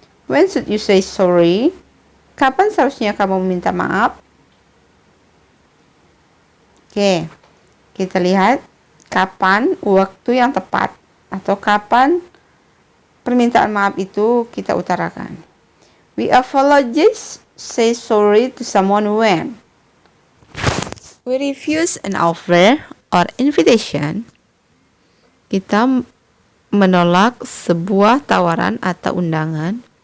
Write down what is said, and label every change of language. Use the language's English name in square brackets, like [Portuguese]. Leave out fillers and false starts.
[English] When should you say sorry? [Indonesian] Kapan seharusnya kamu meminta maaf? Oke, kita lihat kapan waktu yang tepat atau kapan permintaan maaf itu kita utarakan. [English] We apologize, say sorry to someone when we refuse an offer or invitation. [Indonesian] Kita menolak sebuah tawaran atau undangan.